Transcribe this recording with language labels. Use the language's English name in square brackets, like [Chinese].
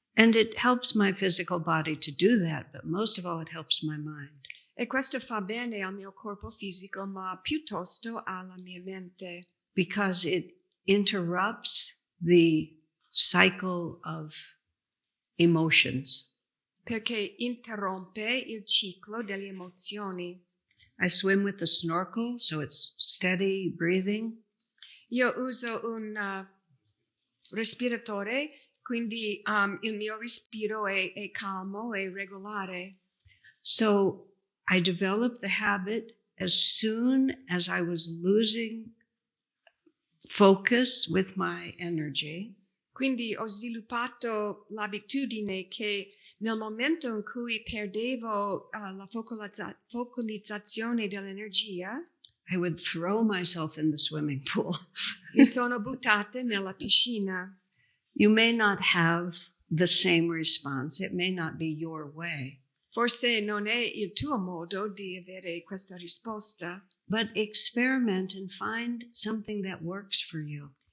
[English] And it helps my physical body to do that, but most of all, it helps my mind. [Italian] E questo fa bene al mio corpo fisico, ma piuttosto alla mia mente. [English] Because it interrupts the cycle of emotions. [Italian] Perché interrompe il ciclo delle emozioni. [English] I swim with the snorkel, so it's steady breathing. [Italian] Io uso un respiratore, quindi il mio respiro è calmo e regolare. [English] So I developed the habit as soon as I was losing focus with my energy. [Italian] Quindi ho sviluppato l'abitudine che nel momento in cui perdevo la focalizzazione dell'energia, [English] I would throw myself in the swimming pool. [Italian] mi sono buttata nella piscina. [English] You may not have the same response. It may not be your way. [Italian] Forse non è il tuo modo di avere questa risposta, [English] But experiment and find something that works for you.